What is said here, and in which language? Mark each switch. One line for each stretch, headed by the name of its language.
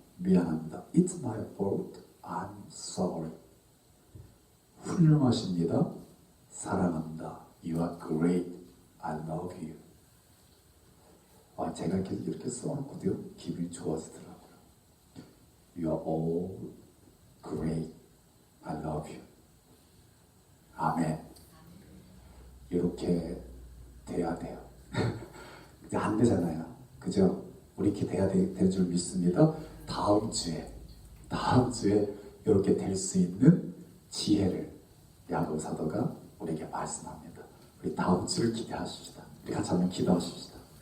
Korean: 미안합니다.
English: It's my fault. I'm sorry.
Korean: 훌륭하십니다. 사랑합니다.
English: You are great. I love you.
Korean: 제가 이렇게 써놓고도요, 기분이 좋아지더라고요.
English: You are all great. I love you.
Korean: 아멘. 이렇게 돼야 돼요. 이제 안 되잖아요. 그죠? 우리 기대야 될 줄 믿습니다. 다음 주에 이렇게 될 수 있는 지혜를 야고보 사도가 우리에게 말씀합니다. 우리 다음 주를 기대하십시다. 우리 같이 한번 기도하십시다.